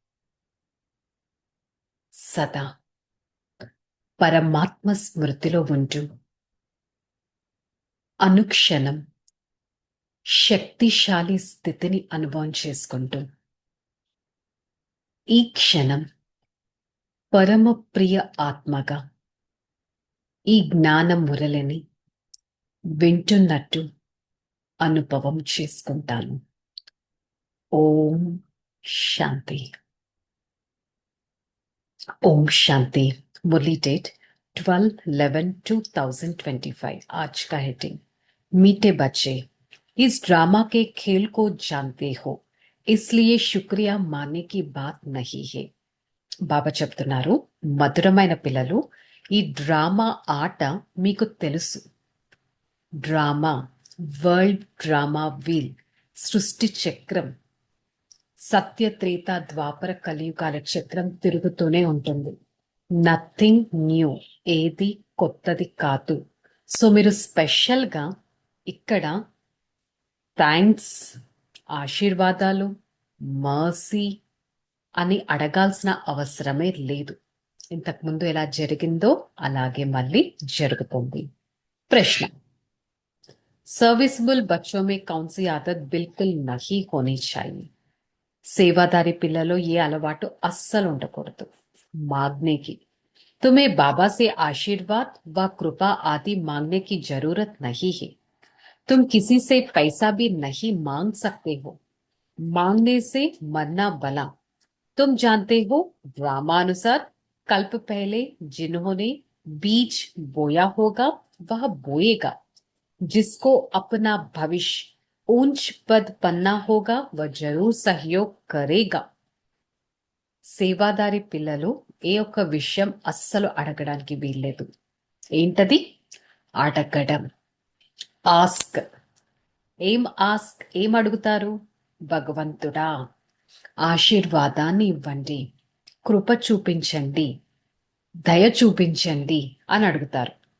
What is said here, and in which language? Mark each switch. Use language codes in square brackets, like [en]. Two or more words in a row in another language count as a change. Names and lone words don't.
[te] సదా పరమాత్మ స్మృతిలో ఉంటూ అనుక్షణం శక్తిశాలి స్థితిని అనుభవం చేసుకుంటూ ఈ క్షణం పరమ ప్రియ ఆత్మగా ఈ జ్ఞాన మురళిని వింటున్నట్టు అనుభవం చేసుకుంటాను. ఓం శాంతి. [hi] ओम शांति. मुरली डेट 12/11/2025. आज का हेडिंग, मीठे बच्चे इस ड्रामा के खेल को जानते हो, इसलिए शुक्रिया मानने की बात नहीं है. [te] బాబా చెప్తున్నారు, మధురమైన పిల్లలు, ఈ డ్రామా ఆట మీకు తెలుసు. డ్రామా, [en] world drama wheel, [te] సృష్టి చక్రం, సత్య త్రేత ద్వాపర కలియుగాల చక్రం తిరుగుతూనే ఉంటుంది. [en] nothing new, [te] ఏది కొత్తది కాదు. సో మీరు స్పెషల్గా ఇక్కడ థ్యాంక్స్, ఆశీర్వాదాలు, మర్సీ అని అడగాల్సిన అవసరమే లేదు. ఇంతకుముందు ఎలా జరిగిందో అలాగే మళ్ళీ జరుగుతుంది. [hi] ప్రశ్న, सर्विसेबल बच्चों में कौन सी आदत बिल्कुल नहीं होनी चाहिए. [te] సేవాదారి పిల్లలో ఏ అలవాటు అస్సలు ఉండకూడదు. [hi] मांगने की, तुम्हें बाबा से आशीर्वाद व कृपा आदि मांगने की जरूरत नहीं है. तुम किसी से पैसा भी नहीं मांग सकते हो. मांगने से मरना भला. तुम जानते हो, ड्रामानुसार कल्प पहले जिन्होंने बीज बोया होगा वह बोएगा. जिसको अपना भविष्य ऊंच पद पन्ना होगा वह जरूर सहयोग करेगा. [te] సేవాదారి పిల్లలు ఏ ఒక్క విషయం అస్సలు అడగడానికి వీల్లేదు. ఏంటది? అడగడం. ఆస్క్. ఏం అడుగుతారు? భగవంతుడా ఆశీర్వాదాన్ని ఇవ్వండి, కృప చూపించండి, దయ చూపించండి అని అడుగుతారు.